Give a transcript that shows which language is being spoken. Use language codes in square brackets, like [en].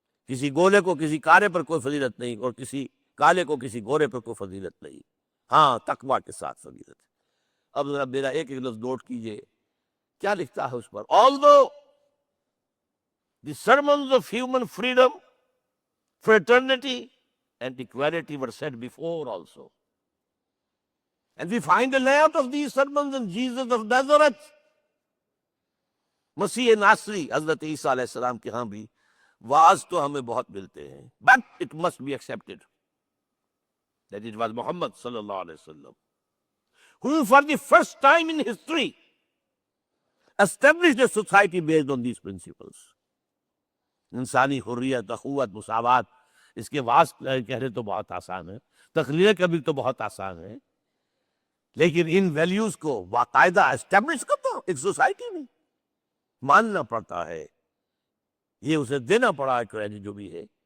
[ur] کسی گولے کو کسی کالے پر کوئی فضیلت نہیں، اور کسی کالے کو کسی گورے پر کوئی فضیلت نہیں، ہاں تقویٰ کے ساتھ فضیلت ہے۔ اب ذرا میرا ایک ایک لفظ نوٹ کیجئے، کیا لکھتا ہے اس پر؟ [en] Although the sermons of human freedom, fraternity and equality were said before also. And we find a lot of these sermons in Jesus of Nazareth. [ur] مسیح ناصری حضرت عیسیٰ علیہ السلام کے ہاں بھی واعظ تو ہمیں بہت ملتے ہیں، [en] but it must be accepted that it was Muhammad صلی اللہ علیہ وسلم who for the first time in history established a society based on these principles. [ur] انسانی حریت، اخوت، مساوات، اس کے واعظ کہنے تو بہت آسان ہے، تقریر کرنی تو بہت آسان ہے، لیکن ان ویلیوز کو باقاعدہ اسٹیبلش کرتا ایک سوسائٹی میں ماننا پڑتا ہے، یہ اسے دینا پڑا ہے کریڈٹ جو بھی ہے۔